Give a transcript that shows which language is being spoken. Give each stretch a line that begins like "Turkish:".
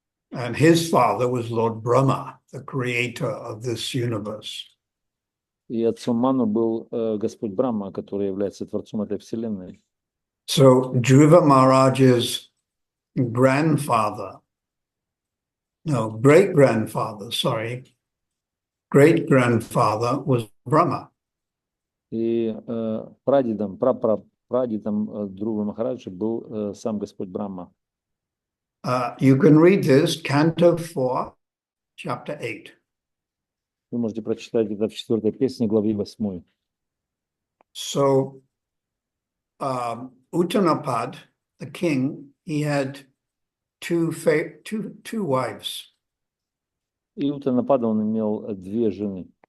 English: And his father was Lord Brahma, the creator of this universe.
Russian: И отцом Ману был Господь Брахма, который является творцом этой вселенной.
English: So Dhruva Maharaj's grandfather no, great-grandfather, sorry, great-grandfather was Brahma.
Russian: И прадедом, прапрапрадедом Дхрува Махараджа был сам Господь Брахма.
English: You can read this, Canto 4, Chapter 8.
Russian: Вы можете прочитать это в 4 песне, главе 8.
English: So, Uttanapad, the king, he had two wives.
Russian: И у Утанапада он имел 2 жены.